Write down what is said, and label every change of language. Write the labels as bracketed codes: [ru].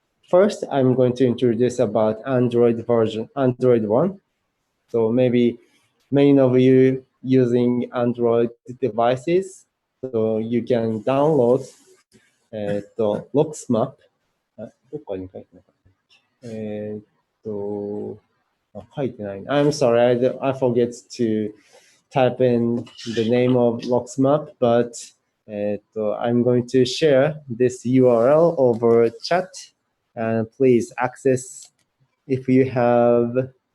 [en] First, I'm going to introduce about Android 1. So maybe many of you using Android devices, so you can download LocksMap. [ja] どっかに書いてないかな。書いてない。 [en] I'm sorry, I forget to type in the name of LocksMap, but I'm going to share this URL over chat, and please access if you have.